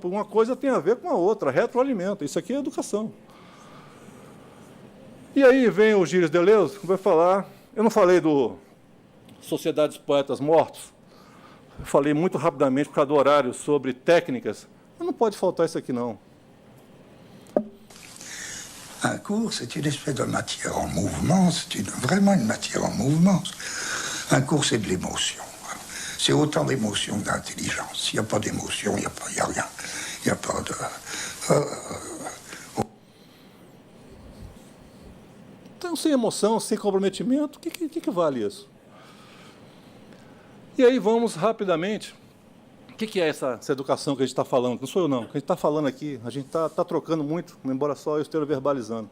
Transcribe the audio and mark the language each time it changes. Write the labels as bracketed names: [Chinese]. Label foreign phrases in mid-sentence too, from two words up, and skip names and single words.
[Portuguese] Uma coisa tem a ver com a outra, retroalimenta. Isso aqui é educação. E aí vem o Gilles Deleuze, que vai falar... Eu não falei do Sociedade dos Poetas Mortos. Eu falei muito rapidamente, por causa do horário, sobre técnicas. Mas não pode faltar isso aqui, não. [French] Un cours, c'est une espèce de matière en mouvement, vraiment une matière en mouvement. Un cours, c'est de l'émotion. C'est autant d'émotion que d'intelligence. S'il n'y a pas d'émotion, il n'y a rien. Il n'y a pas de... [Portuguese] Então, sem emoção, sem comprometimento, o que vale isso? E aí vamos rapidamente... O que é essa educação que a gente está falando? Não sou eu, não. O que a gente está falando aqui, a gente está trocando muito, embora só eu esteja verbalizando.